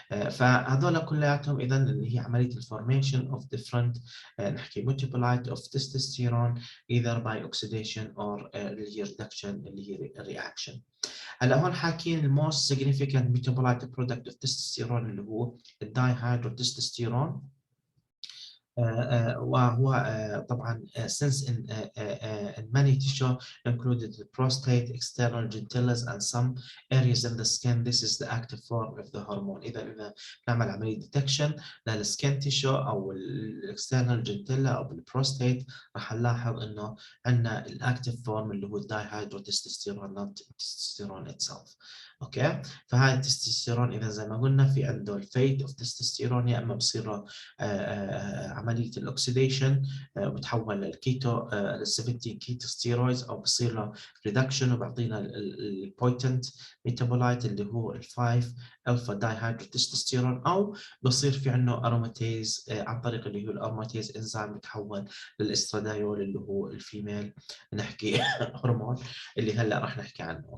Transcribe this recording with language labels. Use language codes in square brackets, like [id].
[ar] فهذول كلياتهم اذا اللي هي عمليه الفورميشن اوف ديفرنت نحكي ميتابولايت اوف تستوستيرون [en] either by oxidation or reduction [ar] اللي هي reaction. هلا هون حاكين الموست significant metabolite product of testosterone اللي هو الدايهيدروتستوستيرون. وهو طبعا [en] since in many tissue included the prostate, external genitals and some areas in the skin, this is the active form of the hormone. [ar] إذا نعمل عملية detection للسكين tissue أو external genitals أو البروستات راح نلاحظ إنه عندنا الأكتيف فورم اللي هو الدايهيدروتستوستيرون [en] not testosterone itself. [ar] اوكي، فهاي التستوستيرون اذا زي ما قلنا في عنده الفيت اوف تستوستيرون، يا اما بصير له عمليه الاكسيديشن وبتحول للكيتو ل 17 كيتو ستيرويدز، او بصير له ريدكشن وبعطينا البويتنت ميتابولايت اللي هو ال 5 الفا دايهيدروتستوستيرون، او بصير في عنده اروماتيز عن طريق اللي هو الاروماتيز انزيم بتحول للاسترادايول اللي هو الفيميل نحكي هرمون اللي هلا راح نحكي عنه.